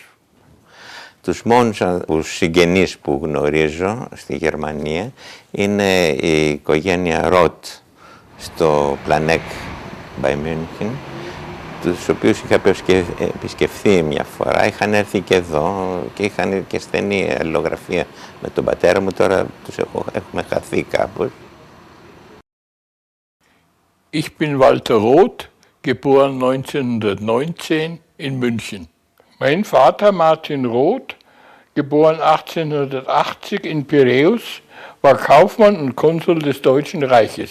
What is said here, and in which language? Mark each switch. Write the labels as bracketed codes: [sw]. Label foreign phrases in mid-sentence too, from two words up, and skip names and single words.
[el] Τους μόνους συγγενείς που γνωρίζω στη Γερμανία είναι η οικογένεια Ροτ στο Πλανέκ by München, τους οποίους είχα επισκεφθεί μια φορά. Είχαν έρθει και εδώ και είχαν και στενή αλληλογραφία με τον πατέρα μου. Τώρα τους έχουμε χαθεί κάπως. [de] Ich bin Walter Roth, geboren 1919 in München. Mein Vater Martin Roth, geboren 1880 in Piräus, war Kaufmann und Konsul des Deutschen Reiches.